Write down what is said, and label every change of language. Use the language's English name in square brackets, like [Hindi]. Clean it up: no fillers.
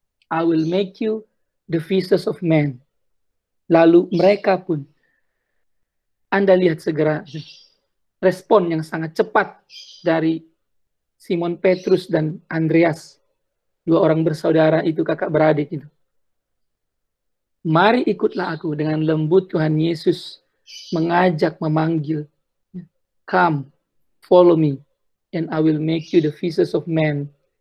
[English] I will make you the fishers of men." [Indonesian] Lalu mereka pun, Anda lihat segera respon yang sangat cepat dari Simon Petrus dan Andreas, dua orang bersaudara itu, kakak beradik itu. Mari ikutlah aku, dengan lembut Tuhan Yesus mengajak, memanggil. [English] Come, follow me, and I will make you the fishers of men.